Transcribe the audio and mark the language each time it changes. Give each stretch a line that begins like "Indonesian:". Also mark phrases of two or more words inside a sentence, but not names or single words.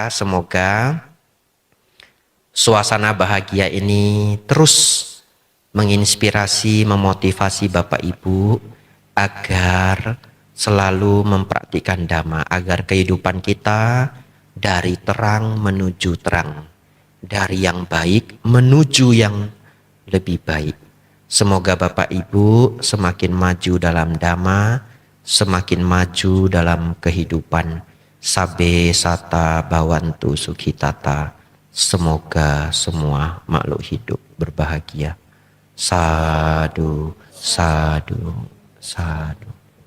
Indonesian: Semoga suasana bahagia ini terus menginspirasi, memotivasi Bapak Ibu agar selalu mempraktikkan dhamma, agar kehidupan kita dari terang menuju terang, dari yang baik menuju yang lebih baik. Semoga Bapak Ibu semakin maju dalam dhamma, semakin maju dalam kehidupan.
Pali: Sabe sata bawantu sukhitata.
Indonesian: Semoga semua makhluk hidup berbahagia.
Pali: Sadu, sadu, sadu.